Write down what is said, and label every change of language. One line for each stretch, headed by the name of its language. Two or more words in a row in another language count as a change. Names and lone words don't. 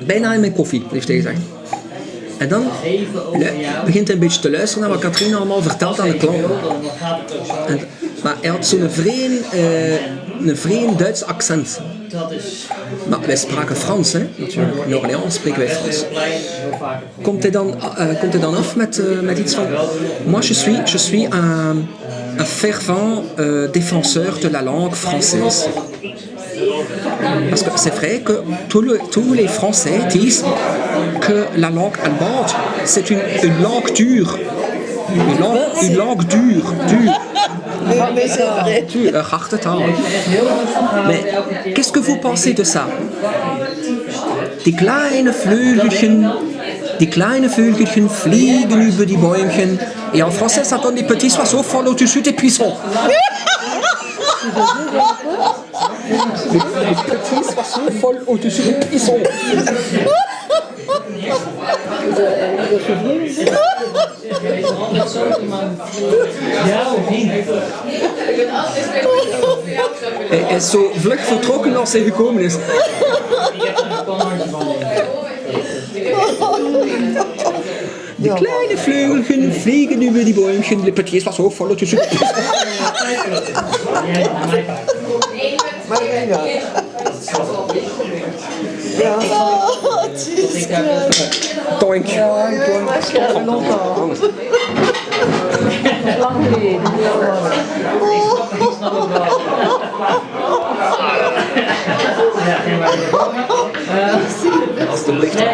Dutch: Bijna in mijn koffie, heeft hij gezegd. En dan begint hij een beetje te luisteren naar wat Katrien allemaal vertelt aan de klanten. Maar hij had zo'n vreemd Duits accent. Maar wij spraken Frans, hè? Natuurlijk. In Orléans spreken wij Frans. Komt hij dan af met iets van...
French: Moi, je suis un fervent défenseur de la langue française. Parce que c'est vrai que tous les Français disent que la langue allemande, c'est une langue dure. Une langue dure. Mais c'est vrai.
Dutch: Harte taal.
French: Mais qu'est-ce que vous pensez de ça?
German: Die kleine Vögelchen fliegen über die Bäumchen.
French: Et en français, ça donne des petits oiseaux follow dessus des buissons. Les petits oiseaux volent au-dessus des buissons.
Dutch: Hij is zo vlug vertrokken als hij gekomen is.
German: Die kleine Vögelchen fliegen über die Bäumchen,
French: les petits oiseaux volent au-dessus des buissons. Toink.
Dutch: Alsjeblieft.